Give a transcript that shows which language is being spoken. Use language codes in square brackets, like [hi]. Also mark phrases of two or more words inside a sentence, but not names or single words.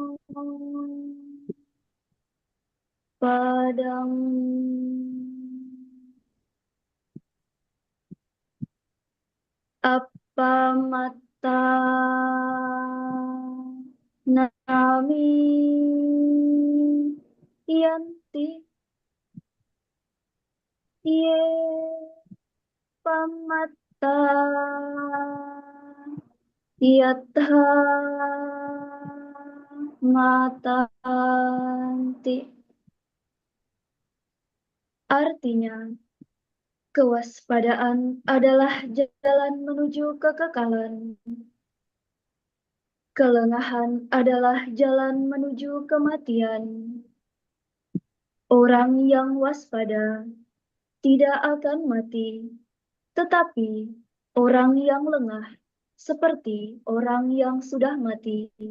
[pi] padang apa mata nami yanti ye pamata yatha matanti. [id] Artinya, kewaspadaan adalah jalan menuju kekekalan. Kelengahan adalah jalan menuju kematian. Orang yang waspada tidak akan mati, tetapi orang yang lengah seperti orang yang sudah mati.